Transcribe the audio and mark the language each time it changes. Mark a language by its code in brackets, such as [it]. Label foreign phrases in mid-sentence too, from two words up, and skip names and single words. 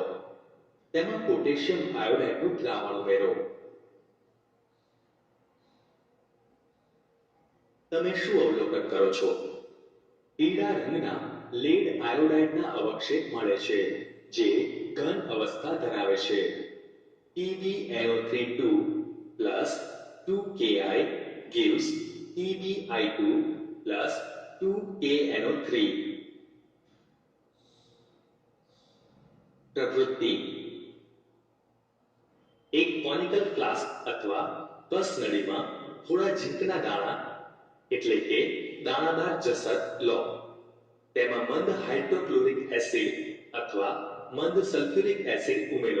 [gu] તેમાં [en] potassium iodideનું [gu] દ્રાવણ ઉમેરો. તમે શું અવલોકન કરો છો? પીળા રંગના [en] lead iodideના [gu] અવક્ષેપ મળે છે જે ઘન અવસ્થા ધરાવે છે. [en] TbNO3 2 2Ki gives TbI2 2KNO3. [gu] પ્રવૃત્તિ. એક [en] conical flask [gu] અથવા કસનળીમાં થોડા ઝીંકના દાણા એટલે કે દાણાદાર જસત લો. તેમાં મંદ [en] hydrochloric acid [gu] અથવા મંદ [en] sulfuric acid [gu] ઉમેરો.